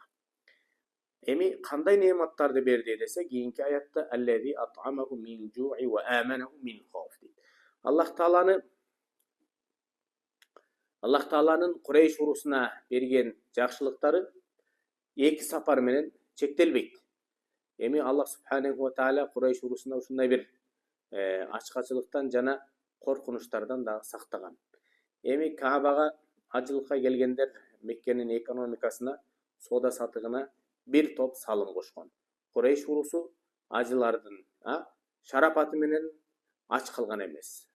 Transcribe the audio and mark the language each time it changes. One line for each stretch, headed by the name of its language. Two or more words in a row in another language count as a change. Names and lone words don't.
Kyrgyz: Эми кандай неематтарды берди десе, кийинки аятта
Arabic: الذي أطعمهم من جوع وآمنهم من خوف
Kyrgyz: дейт. Аллах Тааланын Курейш урусуна берген жакшылыктары эки сапар менен чектелбейт. Эми Аллах
Arabic: سبحانه وتعالى
Kyrgyz: Курейш урусуна ушундай бир ачкачылыктан жана коркунучтардан да сактаган. Эми Каабага ажылыкка келгендер Меккенин экономикасына, соода сатыгына бир топ салым кошкон. Курейш урусу ажылардын шарапаты менен ач калган эмес.